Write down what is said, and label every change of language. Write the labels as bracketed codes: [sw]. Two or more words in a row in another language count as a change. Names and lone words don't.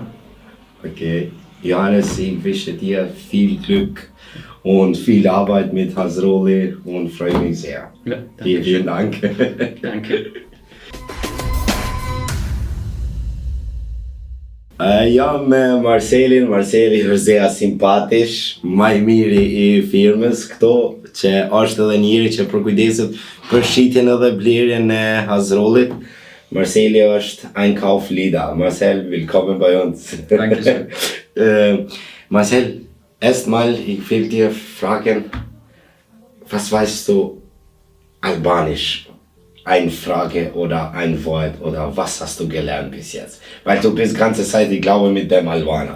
[de] Okay. Johannes, ich wünsche dir viel Glück und viel Arbeit mit Hasroli und freue mich sehr. Ja, Vielen Dank. Danke. Ja, [sq] me Marcelin është [de] sehr simpatish, [sq] më i miri i firmës këto, që është edhe njëri që përkujdeset për shitjen edhe blerjen e Hasrolit. Marceli është Einkaufsleader. [de] Marcel, willkommen bei uns. Dankeschön. Marcel, erstmal, ich will dir fragen, was weißt du Albanisch? Eine Frage oder ein Wort oder was hast du gelernt bis jetzt? Weil du bist die ganze Zeit, ich glaube, mit dem Albaner.